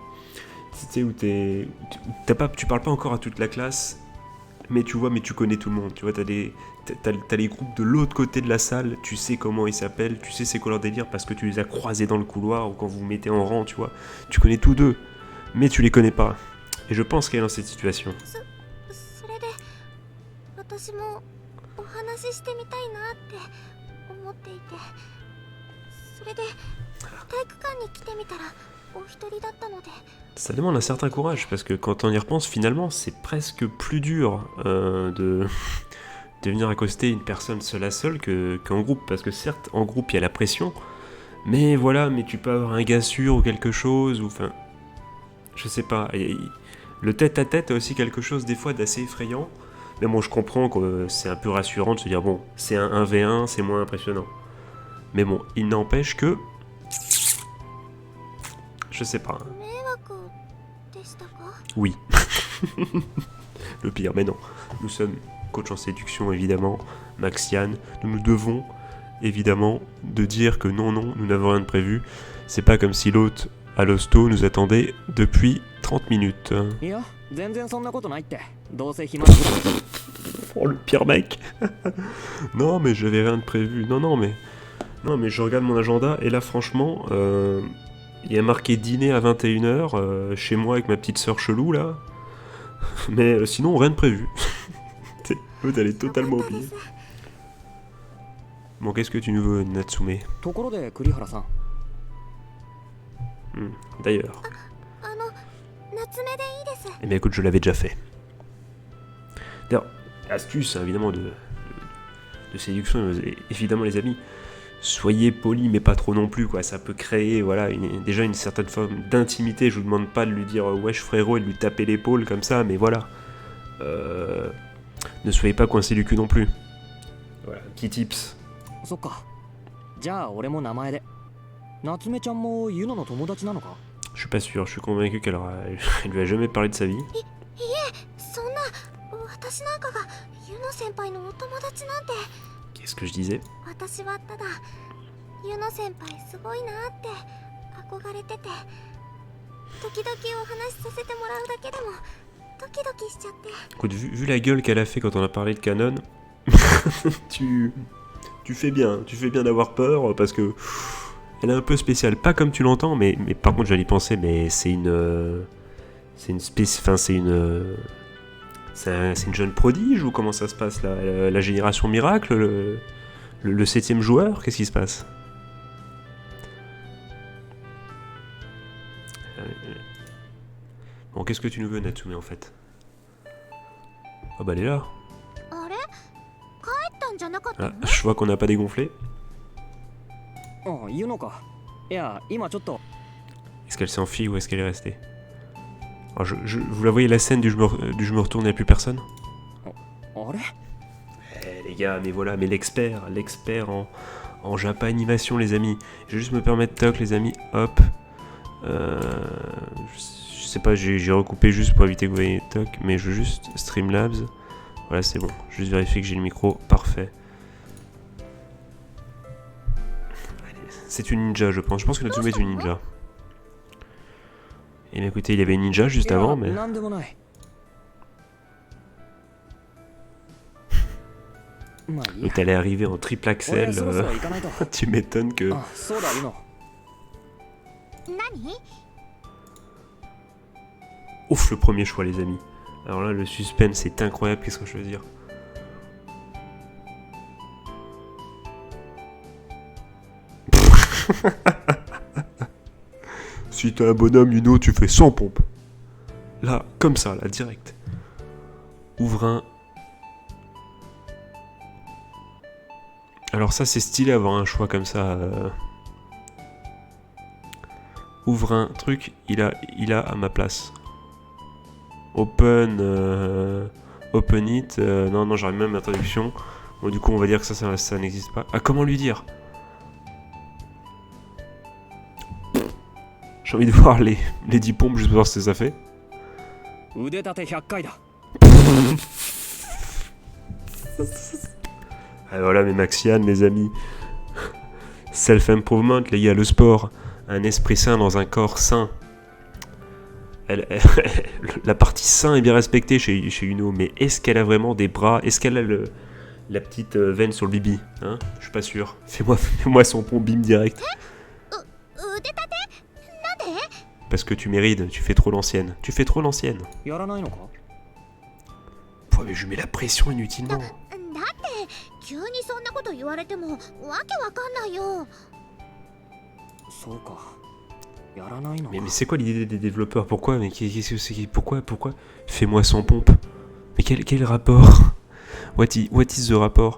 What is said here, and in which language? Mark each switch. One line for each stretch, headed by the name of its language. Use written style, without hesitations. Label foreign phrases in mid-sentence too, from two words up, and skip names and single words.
French: Tu sais, où tu parles pas encore à toute la classe, mais tu vois, mais tu connais tout le monde. Tu vois, t'as les groupes de l'autre côté de la salle, tu sais comment ils s'appellent, tu sais c'est quoi leur délire parce que tu les as croisés dans le couloir ou quand vous vous mettez en rang, tu vois. Tu connais tous deux, mais tu les connais pas. Et je pense qu'elle est dans cette situation.
Japanese: それで私もお話ししてみたいなって思っていて、それで体育館に来てみたらお一人だったので。
French: Ça demande un certain courage parce que quand on y repense, finalement, c'est presque plus dur de venir accoster une personne seule à seule qu'en groupe. Parce que certes, en groupe, il y a la pression, mais voilà, mais tu peux avoir un gars sûr ou quelque chose, ou enfin, je sais pas. Et le tête-à-tête a aussi quelque chose des fois d'assez effrayant. Mais bon, je comprends que c'est un peu rassurant de se dire, bon, c'est un 1v1, c'est moins impressionnant. Mais bon, il n'empêche que... Je sais pas.
Japanese: 迷惑でしたか？
French: Oui. Le pire, mais non. Nous sommes coach en séduction, évidemment. Maxiane. Nous nous devons, évidemment, de dire que non, nous n'avons rien de prévu. C'est pas comme si l'hôte à l'hosto nous attendait depuis 30 minutes.
Japanese: いや全然そんなことないって。どうせ暇だから。
French: Oh, le pire mec. Non, mais j'avais rien de prévu. Non, mais je regarde mon agenda et là, franchement... Il y a marqué dîner à 21h chez moi avec ma petite sœur chelou là. Mais sinon rien de prévu. L'autre elle est totalement oubliée. Bon, qu'est-ce que tu nous veux, Natsume?
Japanese: ところで栗原さん。
French: D'ailleurs.
Japanese: 夏目でいいです。
French: Eh bien écoute, je l'avais déjà fait. D'ailleurs, astuce hein, évidemment de séduction, évidemment les amis. Soyez polis mais pas trop non plus quoi, ça peut créer voilà déjà une certaine forme d'intimité. Je vous demande pas de lui dire wesh frérot et de lui taper l'épaule comme ça, mais voilà, ne soyez pas coincé du cul non plus. Voilà, petit tips.
Japanese: そっか。じゃあ俺も名前で。夏目ちゃんもユノの友達なのか？
French: Je suis pas sûr, je suis convaincu qu'elle elle lui a jamais parlé de sa vie.
Japanese: そんな私なんかがユノ先輩のお友達なんて。
French: Qu'est-ce que je disais?
Japanese: 私はただユノ先輩すごいなって憧れてて、時々お話しさせてもらうだけでもドキドキしちゃって。
French: Écoute, vu la gueule qu'elle a fait quand on a parlé de Canon, tu fais bien d'avoir peur parce que elle est un peu spéciale, pas comme tu l'entends, mais par contre j'allais y penser, mais c'est une jeune prodige ou comment ça se passe là, la génération miracle, le 7ème joueur, qu'est-ce qui se passe? Bon, qu'est-ce que tu nous veux, Natsume, en fait? Ah bah elle est là.
Japanese: あれ？帰ったんじゃなかったの？
French: Ah, je vois qu'on n'a pas dégonflé.
Japanese: あ、ユノか。いや今ちょっと。
French: Est-ce qu'elle s'est enfuie ou est-ce qu'elle est restée? Alors, vous la voyez la scène du je me retourne, il n'y a plus personne?
Japanese: あれ？
French: Eh les gars, mais voilà, mais l'expert en Japa animation les amis. Je vais juste me permettre toc les amis, hop. Je sais pas, j'ai recoupé juste pour éviter que vous voyez toc, mais je veux juste Streamlabs. Voilà, c'est bon. Juste vérifier que j'ai le micro, parfait. C'est une ninja, je pense. Je pense que Natsume est une ninja. Et bien écoutez, il y avait une ninja juste avant, mais...
Japanese: なんでもない。まあいいや。
French: Donc elle est arrivée en triple axel.
Japanese: 俺そろそろ行かないと。
French: Tu m'étonnes que...
Japanese: あ、そうだユノ。何？
French: Ouf, le premier choix les amis. Alors là, le suspense est incroyable, qu'est-ce qu'on peut dire? Si t'es un bonhomme, Yuno, tu fais 100 pompes. Là, comme ça, là, direct. Ouvre un... Alors ça, c'est stylé avoir un choix comme ça. Ouvre un truc, il a à ma place.
English: Open it.
French: Non, j'arrive même à la traduction. Bon, du coup, on va dire que ça n'existe pas. Ah, comment lui dire? J'ai envie de voir les 10 pompes juste pour voir ce que ça fait.
Japanese: 腕立て100回だ。
French: Ah, voilà mes Maxiane, les amis. Self-improvement, les gars, le sport. Un esprit sain dans un corps sain. La partie sain est bien respectée chez Uno, mais est-ce qu'elle a vraiment des bras? Est-ce qu'elle a la petite veine sur le bibi, hein? Je suis pas sûr. Fais-moi son pont bim direct.
Japanese: 腕立てなんで？
French: Parce que tu mérites, tu fais trop l'ancienne. Tu fais trop l'ancienne.
Japanese: やらないのか？
French: Ouais, mais je mets la pression inutilement.
Japanese: だって急にそんなこと言われてもわけわかんないよ。そうか。やらないのか。
French: Mais c'est quoi l'idée des développeurs? Pourquoi? Mais qu'est-ce que c'est? Pourquoi? Fais-moi sans pompe. Mais quel rapport?
English: What is the rapport?